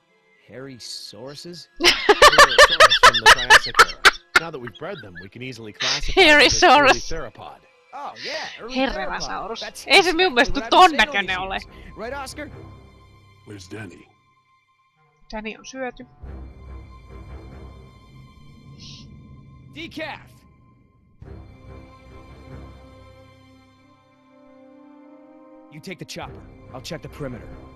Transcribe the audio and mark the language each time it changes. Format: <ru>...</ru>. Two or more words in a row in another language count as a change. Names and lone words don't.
<en>Hairy sauruses? Therosaurus from the Triassic era. Now that we've bred them, we can easily classify them as Hairysaurus. early theropod. Oh yeah, early Herrelasaurus. theropod. That's</en> <fi>Ei se minun mielestä</fi> <en>what</en> <fi>ton</fi> <en>I've been saying all</en> <fi>näköinen ole.</fi> <en>these years. Right, Oscar? Where's Danny?</en> <fi>Danny on syöty.</fi> <en>Decaf! You take the chopper. I'll check the perimeter.</en>